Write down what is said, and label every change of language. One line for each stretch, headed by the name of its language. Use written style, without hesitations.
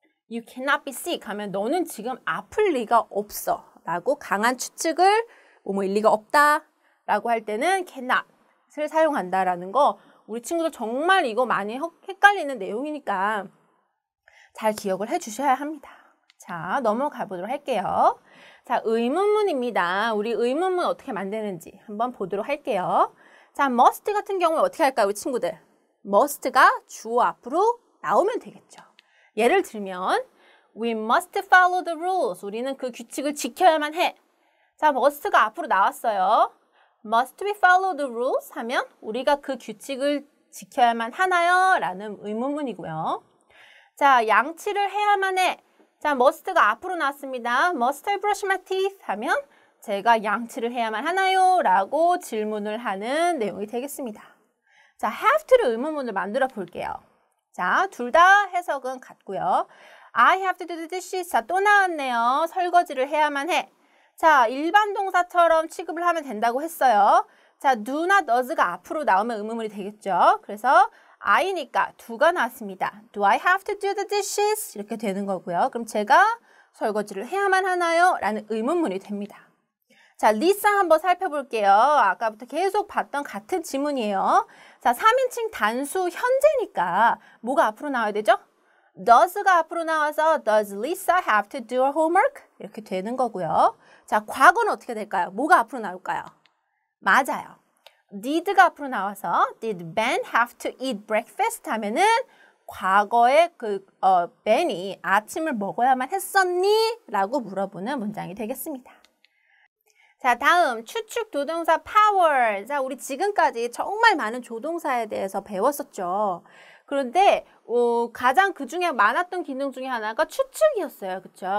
English: You cannot be sick
Korean: 하면 너는 지금 아플 리가 없어 라고 강한 추측을 뭐뭐일 리가 없다 라고 할 때는 cannot을 사용한다라는 거 우리 친구들 정말 이거 많이 헷갈리는 내용이니까 잘 기억을 해주셔야 합니다. 자, 넘어가 보도록 할게요. 자, 의문문입니다. 우리 의문문 어떻게 만드는지 한번 보도록 할게요. 자, must 같은 경우에 어떻게 할까요, 우리 친구들? must가 주어 앞으로 나오면 되겠죠. 예를 들면
English: We must follow the rules.
Korean: 우리는 그 규칙을 지켜야만 해. 자, must가 앞으로 나왔어요.
English: Must we follow the rules?
Korean: 하면 우리가 그 규칙을 지켜야만 하나요? 라는 의문문이고요. 자, 양치를 해야만 해. 자, must가 앞으로 나왔습니다.
English: Must I brush my teeth?
Korean: 하면 제가 양치를 해야만 하나요? 라고 질문을 하는 내용이 되겠습니다. 자, have to를 의문문을 만들어 볼게요. 자, 둘 다 해석은 같고요.
English: I have to do the dishes.
Korean: 자, 또 나왔네요. 설거지를 해야만 해. 자, 일반 동사처럼 취급을 하면 된다고 했어요. 자, do나 does가 앞으로 나오면 의문문이 되겠죠. 그래서 I니까 do가 나왔습니다.
English: Do I have to do the dishes?
Korean: 이렇게 되는 거고요. 그럼 제가 설거지를 해야만 하나요? 라는 의문문이 됩니다. 자, 리사 한번 살펴볼게요. 아까부터 계속 봤던 같은 지문이에요. 자, 3인칭 단수 현재니까 뭐가 앞으로 나와야 되죠? does가 앞으로 나와서
English: Does Lisa have to do her homework?
Korean: 이렇게 되는 거고요. 자, 과거는 어떻게 될까요? 뭐가 앞으로 나올까요? 맞아요. did가 앞으로 나와서
English: Did Ben have to eat breakfast?
Korean: 하면은 과거에 Ben이 아침을 먹어야만 했었니? 라고 물어보는 문장이 되겠습니다. 자, 다음 추측 조동사 power. 자, 우리 지금까지 정말 많은 조동사에 대해서 배웠었죠. 그런데 가장 그중에 많았던 기능 중에 하나가 추측이었어요. 그렇죠?